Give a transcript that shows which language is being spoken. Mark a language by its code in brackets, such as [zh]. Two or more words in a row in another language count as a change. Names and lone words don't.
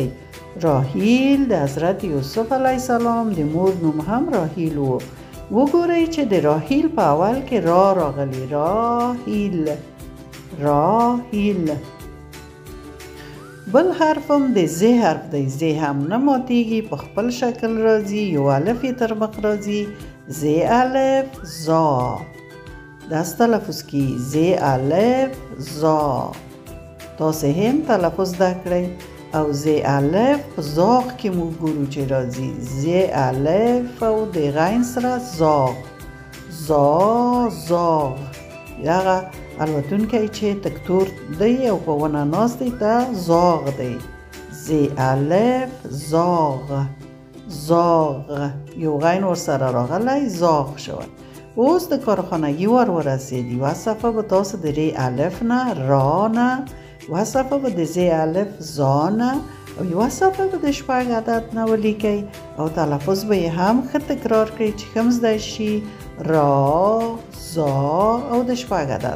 [ps] راحیل د حضرت یوسف علیه السلام د مور نوم هم راحیل و. وګورئ چې د راحیل په اول کې را راغلی. راحیل، راحیل. بل حرفم د ز حرف دی. ز هم نه ماتیږي، په خپل شکل راځي، یو الف یې تر مخ راځي. ز الف زا، داس تلفظ کی ز الف زا. تاسو هم تلفظ زده کړئ. او ز الف په زاغ کې موږ ګورو چې راځي. ز الف او د غین سره زاغ، زا زاغ. دغه الوتونکی چې تکتور دی او په ونه ناست دی ته زاغ دی. ز الف زاغ، زاغ. یو غین ورسره راغلی، [fa] زاغ شود. [ps] اوس د کارخانګي ورسید. یوه صفحه به تاسو د ر الف نه، را نه، یوه صفحه به د ز الف زا نه او یوه صفحه به د شپږ عدد نه ولیکئ او تلفظ به یې هم ښه تکرار کړئ چې ښه زده شي. را، زا او د شپږ عدد.